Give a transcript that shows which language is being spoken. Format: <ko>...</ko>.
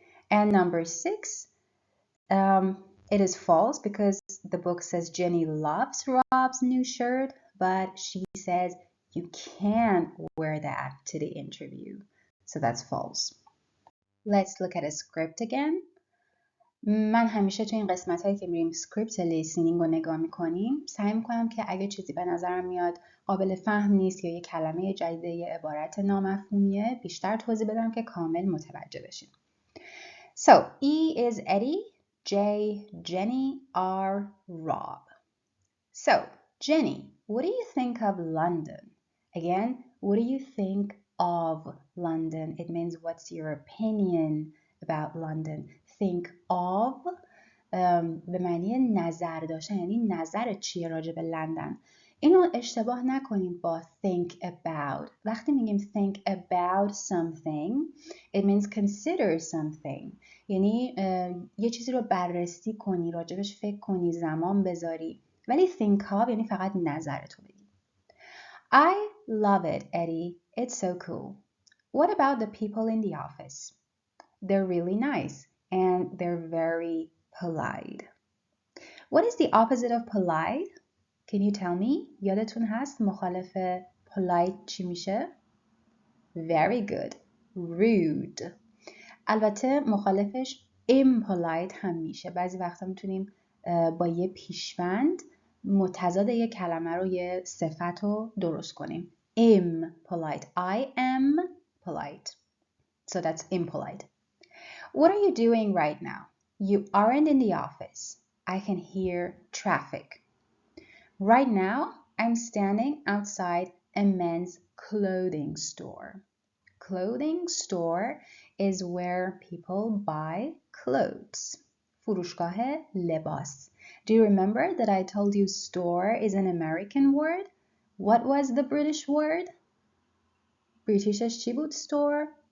<en>And number 6, it is false because the book says Jenny loves Rob's new shirt, but she says you can't wear that to the interview. So that's false. Let's look at a script again.</en> <fa>من همیشه تو این قسمت هایی که میریم سکریپت لیسنینگ رو نگاه میکنیم سعی میکنم که اگه چیزی به نظرم میاد قابل فهم نیست یا یه کلمه جدیده یه عبارت نامفهومیه بیشتر توضیح بدم که کامل متوجه بشیم.</fa> <en>So, E is Eddie, J, Jenny, R, Rob. So, Jenny, what do you think of London? Again, what do you think of London? It means what's your opinion about London?</en> <fa>Think of به معنی نظر داشتن، یعنی نظر چیه راجع به لندن. اینو اشتباه نکنید با think about. وقتی میگیم</fa> <en>think about something, it means consider something.</en> <fa>یعنی یه چیزی رو بررسی کنی، راجبش فکر کنی، زمان بذاری. ولی think of یعنی فقط نظرتو بگی.</fa> <en>I love it, Eddie. It's so cool. What about the people in the office? They're really nice and they're very polite. What is the opposite of polite? Can you tell me?</en> <fa>یادتون هست مخالف polite چی میشه؟</fa> <en>Very good. Rude.</en> <fa>البته مخالفش impolite هم میشه. بعضی وقتا میتونیم با یه پیشوند متضاد یه کلمه رو یه صفت رو درست کنیم.</fa> <en>Impolite. I am polite. So that's impolite. What are you doing right now? You aren't in the office. I can hear traffic. Right now, I'm standing outside a men's clothing store. Clothing store is where people buy clothes.</en> <fa>فروشگاه لباس.</fa> <en>Do you remember that I told you store is an American word? What was the British word?</en> <fa>بریتیشش چی بود store?</fa>